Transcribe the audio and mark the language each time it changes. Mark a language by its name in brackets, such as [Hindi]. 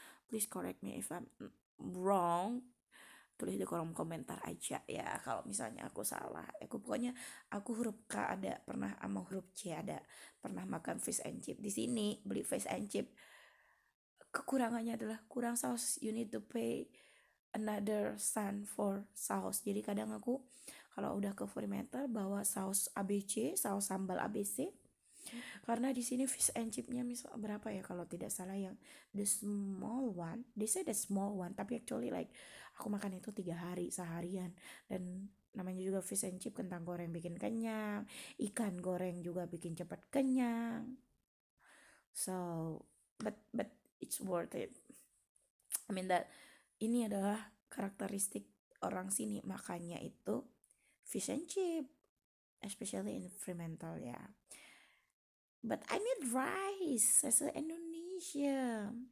[English] Please correct me if I'm wrong. [Indonesian] Tulis di kolom komentar aja ya kalau misalnya aku salah. Aku huruf K ada pernah, sama huruf C ada pernah makan fish and chip di sini. Beli fish and chip, kekurangannya adalah kurang saus. [English] You need to pay another cent for saus. [Indonesian] Jadi kadang aku kalau udah ke Fremantle bawa saus ABC, saus sambal ABC. Karena di sini fish and chipnya misal berapa ya kalau tidak salah, yang the small one. [English] They say the small one, [Indonesian] tapi actually like aku makan itu 3 hari seharian. Dan namanya juga fish and chip, kentang goreng bikin kenyang, ikan goreng juga bikin cepat kenyang. [English] So but it's worth it. I mean that [Indonesian] ini adalah karakteristik orang sini, makannya itu fish and chip, especially in Fremantle ya. [English] But I need rice as a Indonesia.